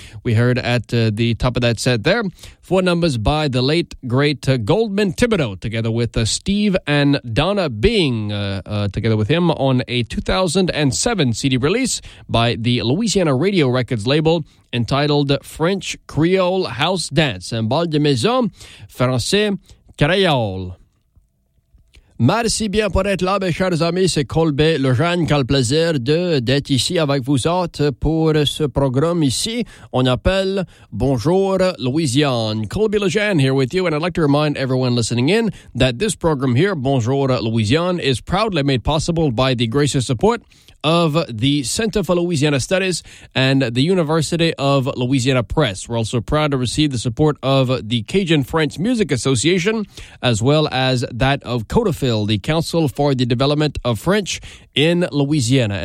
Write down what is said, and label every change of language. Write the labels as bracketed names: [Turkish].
[English] We heard at the top of that set there. Four numbers by the late, great Goldman Thibodeau, together with Steve and Donna Bing, together with him on a 2007 CD release by the Louisiana Radio Records label entitled French Creole House Dance. [French] Un bal de maison, français, créole. Merci bien pour être là, mes chers amis. C'est Colbe Lejeune qui a le plaisir d'être ici avec vous autres pour ce programme ici. On appelle Bonjour Louisiane. [English] Colbe Lejeune here with you, and I'd like to remind everyone listening in that this program here, Bonjour Louisiane, is proudly made possible by the gracious support of the Center for Louisiana Studies and the University of Louisiana Press. We're also proud to receive the support of the Cajun French Music Association, as well as that of CODAFIL, the Council for the Development of French in Louisiana.